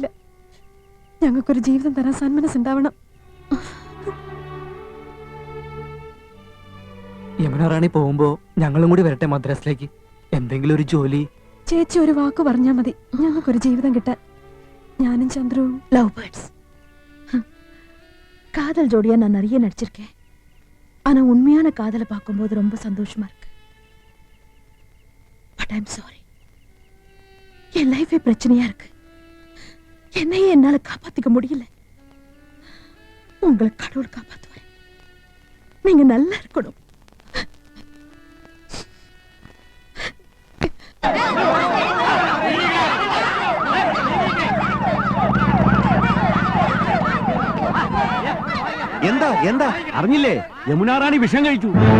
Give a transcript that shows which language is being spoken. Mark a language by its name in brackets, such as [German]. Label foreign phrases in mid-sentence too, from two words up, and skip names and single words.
[Malayalam] ഞങ്ങൾക്കൊരു ജീവിതം തരാൻ സന്മനസ്സുണ്ടാവണം. യമുനാറാണി പോകുമ്പോ ഞങ്ങളും കൂടി വരട്ടെ മദ്രാസിലേക്ക്. എന്തെങ്കിലും ഒരു ജോലി. ചേച്ചി ഒരു വാക്ക് പറഞ്ഞാൽ മതി, ഞങ്ങൾക്കൊരു ജീവിതം കിട്ടാൻ. ഞാനും ചന്ദ്രവും [English] love birds. [Tamil] காதல் ஜோடியா நான் நிறைய நடிச்சிருக்கேன். ஆனா உண்மையான காதலை பார்க்கும்போது ரொம்ப சந்தோஷமா இருக்கு. [English] but I am sorry, [Tamil] என் லைஃபே பிரச்சனையா இருக்கு. என்னையே என்னால காப்பாத்திக்க முடியல. உங்களை கடவுள் காப்பாத்துவார். நீங்க நல்லா இருக்கணும். [Malayalam] എന്താ എന്താ അറിഞ്ഞില്ലേ? യമുനാറാണി വിഷം കഴിച്ചു.